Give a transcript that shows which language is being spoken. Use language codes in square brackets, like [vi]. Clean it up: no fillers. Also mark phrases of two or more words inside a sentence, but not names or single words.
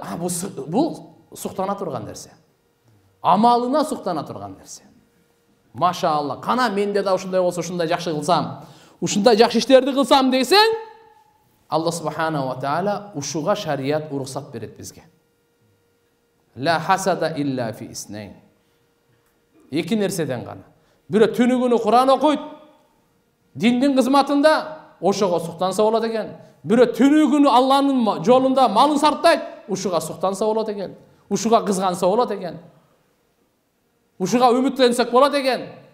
[ky] Бул суктана турган нерсе. Амалына суктана турган нерсе. Машаалла, кана менде да ушундай болсо, ушундай жакшы кылсам, ушундай жакшы иштерди кылсам десең, [ar] الله سبحانه وتعالى [ky] ушуга шарият уруксат берет бизге. [ar] لا حسد إلا في اثنتين. [ky] Эки нерседен гана. Бирөө түнү күнү Куран окуйт, диндин кызматында, ошого суктанса болот экен. Бирөө түнү күнү Алланын жолунда малын сарптайт, ушуга суктанса болот экен. Ушуга кызганса болот экен. Ушуга үмүттенсек болот экен.